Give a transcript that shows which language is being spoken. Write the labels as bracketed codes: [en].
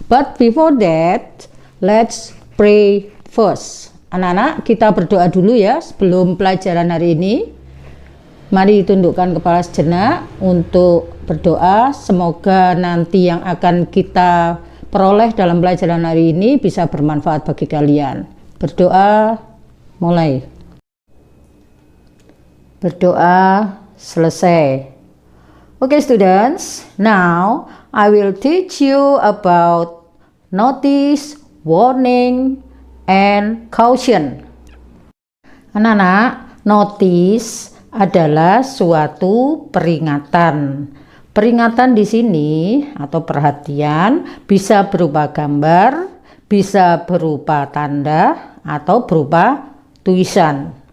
[en] But before that, let's pray first. [id] Anak-anak, kita berdoa dulu ya sebelum pelajaran hari ini. Mari tundukkan kepala sejenak untuk berdoa. Semoga nanti yang akan kita peroleh dalam pelajaran hari ini bisa bermanfaat bagi kalian. Berdoa mulai. Berdoa selesai. [en] Okay students, now I will teach you about notice, warning, and caution. [id] Anak-anak, notice adalah suatu peringatan. Peringatan di sini atau perhatian bisa berupa gambar, bisa berupa tanda, atau berupa tulisan.